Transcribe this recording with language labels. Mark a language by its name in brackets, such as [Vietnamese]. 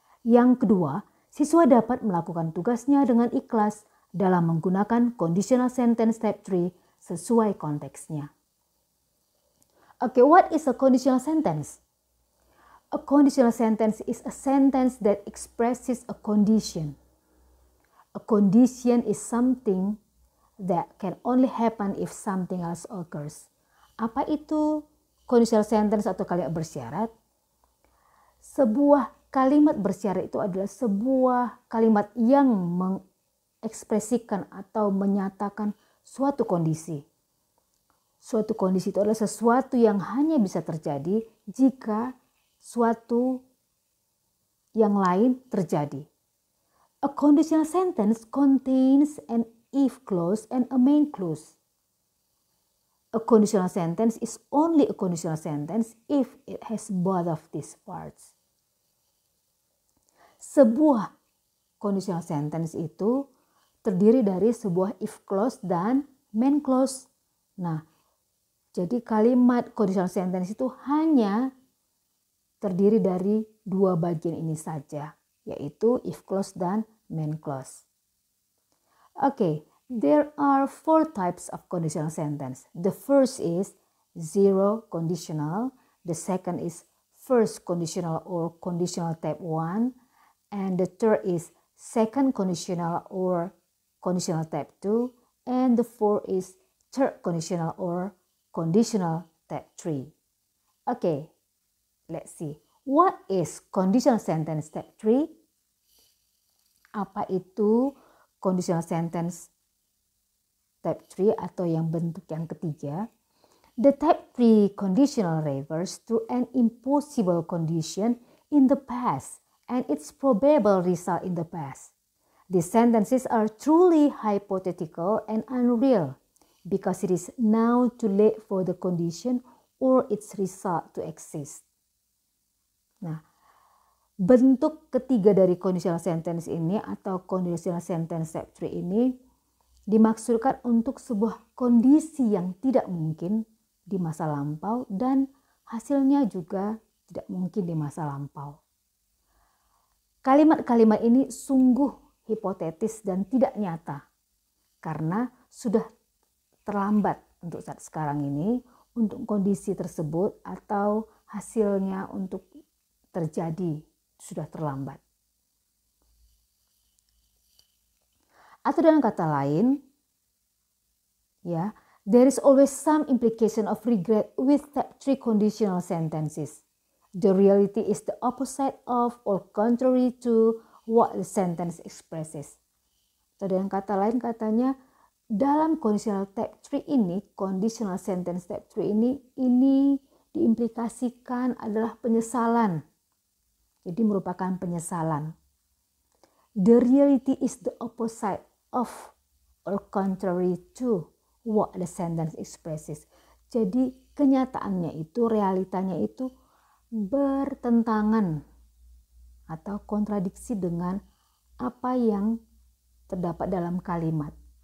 [Indonesian] Yang kedua, siswa dapat melakukan tugasnya dengan ikhlas dalam menggunakan conditional sentence type 3 sesuai konteksnya. [English] Okay, what is a conditional sentence? A conditional sentence is a sentence that expresses a condition. A condition is something that can only happen if something else occurs. [Indonesian] Apa itu conditional sentence atau kalimat bersyarat? Sebuah kalimat bersyarat itu adalah sebuah kalimat yang mengekspresikan atau menyatakan suatu kondisi. Suatu kondisi itu adalah sesuatu yang hanya bisa terjadi jika suatu yang lain terjadi. [English] A conditional sentence contains an if clause and a main clause. A conditional sentence is only a conditional sentence if it has both of these parts. [Indonesian] Sebuah conditional sentence itu terdiri dari sebuah if clause dan main clause. Nah, jadi kalimat conditional sentence itu hanya terdiri dari dua bagian ini saja, yaitu if clause dan main clause. [English] Okay, there are 4 types of conditional sentence. The first is zero conditional, the second is first conditional or conditional type 1, and the third is second conditional or conditional type 2, and the fourth is third conditional or conditional type 3. Okay, let's see. What is conditional sentence type 3? [Indonesian] Apa itu conditional sentence type 3 atau yang bentuk yang ketiga? [English] The type 3 conditional refers to an impossible condition in the past and its probable result in the past. These sentences are truly hypothetical and unreal because it is now too late for the condition or its result to exist. [Indonesian] Nah, bentuk ketiga dari conditional sentence ini atau conditional sentence type 3 ini dimaksudkan untuk sebuah kondisi yang tidak mungkin di masa lampau dan hasilnya juga tidak mungkin di masa lampau. Kalimat-kalimat ini sungguh hipotetis dan tidak nyata karena sudah terlambat untuk saat sekarang ini untuk kondisi tersebut atau hasilnya untuk terjadi sudah terlambat. Atau dengan kata lain, ya, [English] there is always some implication of regret with type 3 conditional sentences. The reality is the opposite of or contrary to what the sentence expresses. [Indonesian] Atau dengan kata lain katanya, dalam conditional type 3 ini, conditional sentence type 3 ini diimplikasikan adalah penyesalan. Jadi merupakan penyesalan. [English] The reality is the opposite of or contrary to what the sentence expresses. [Indonesian] Jadi kenyataannya itu, realitanya itu bertentangan atau kontradiksi dengan apa yang terdapat dalam kalimat.